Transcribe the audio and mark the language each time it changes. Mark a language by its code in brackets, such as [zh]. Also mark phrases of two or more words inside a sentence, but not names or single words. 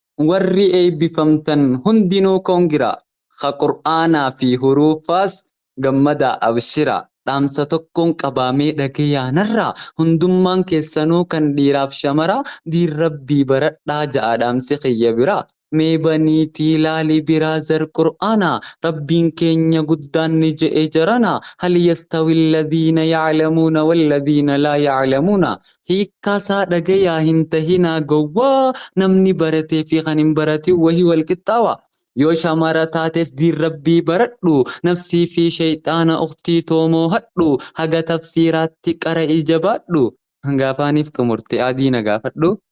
[om] Warri eebbifamtan hundinuu koongira. Ka Qur'aanaa fi huruufaas Gammada, abshira. Dhaamsa tokkoon qabaamee dhagayaa narraa. Hundummaan keessanuu kan dhiiraaf shamara. Diin Rabbii baradhaa ja'a dhaamsi kiyya bira. Mee baniitii laali biraa zar Qur'aana. Rabbiin keenya guddaan ni je'e jarana. [ar] "هل يستوي الذين يعلمون والذين لا يعلمون." [om] Hiikkaa isaa dhagayaa hin tahinaa gowwaa. Namni baratee fi kan hin baratin wahii wal qixxaawa. Yoo shamara taates diin Rabbii baradhu. Nafsii fi shayxaana uktii toomoo hadhu. Haga tafsiiraatti qara ija baadhu. Gaafaaniif xumurte adii na gaafadhu.